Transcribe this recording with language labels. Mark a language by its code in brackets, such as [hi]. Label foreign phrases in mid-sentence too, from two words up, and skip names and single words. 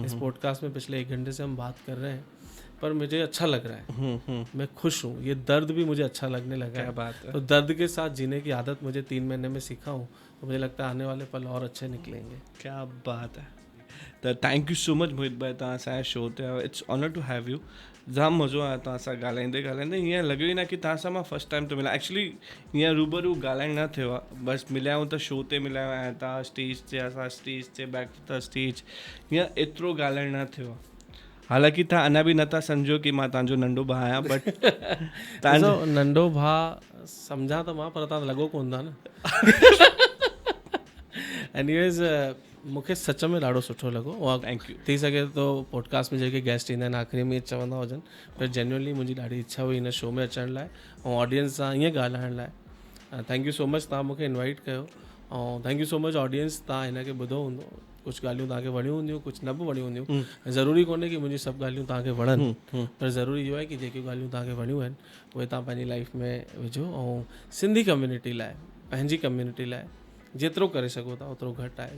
[hi] इस पॉडकास्ट में पिछले 1 घंटे से हम बात कर रहे हैं, पर मुझे अच्छा लग रहा है। मैं खुश हूँ, ये दर्द भी मुझे अच्छा लगने लगा है। बात है। तो दर्द के साथ जीने की आदत मुझे 3 महीने में सीखा हूँ, तो मुझे लगता है आने वाले पल और अच्छे निकलेंगे। क्या बात है। तो [en] thank you so much [hi] मोहित भाई, [sd] तव्हां असांजे शो ते आयो। [en] it's honour to have you. [sd] जाम मज़ो आयो तव्हां सां ॻाल्हाईंदे हीअं लॻे ई न कि तव्हां सां मां [en] first time [sd] थो मिलां। एक्चुअली हीअं रूबरू ॻाल्हाइण न थियो आहे, बसि मिलिया आहियूं त शो ते मिलिया आहियूं, ऐं तव्हां स्टेज ते, असां स्टेज ते, [en] back to the stage, [sd] हीअं एतिरो ॻाल्हाइण न थियो आहे। हालांकि तव्हां अञा बि नथा सम्झो कि मां तव्हांजो नंढो भाउ आहियां, बट तव्हांजो नंढो भाउ सम्झा त मां, पर तव्हां लॻो कोन था न। एनीवेज़, मूंखे सच में ॾाढो सुठो लॻो। [en] thank you. [sd] थी सघे तो पॉडकास्ट में जेके गेस्ट ईंदा आहिनि आख़िरी में चवंदा हुजनि, पर जेन्युइनली मुंहिंजी ॾाढी इच्छा हुई हिन शो में अचण लाइ ऐं ऑडियंस सां ईअं ॻाल्हाइण लाइ। [en] thank you so much, [sd] तव्हां मूंखे इनवाइट कयो। ऐं [en] thank you so much [sd] ऑडियंस, तव्हां हिनखे ॿुधो हूंदो, कुझु ॻाल्हियूं तव्हांखे वणियूं हूंदियूं, कुझु न बि वणियूं हूंदियूं। ज़रूरी कोन्हे कि मुंहिंजी सभु ॻाल्हियूं तव्हांखे वणनि, पर ज़रूरी इहो आहे कि जेकियूं ॻाल्हियूं तव्हांखे वणियूं आहिनि उहे तव्हां पंहिंजी लाइफ में विझो, ऐं सिंधी कम्युनिटी लाइ, पंहिंजी कम्युनिटी लाइ जेतिरो करे सघो था ओतिरो घटि आहे।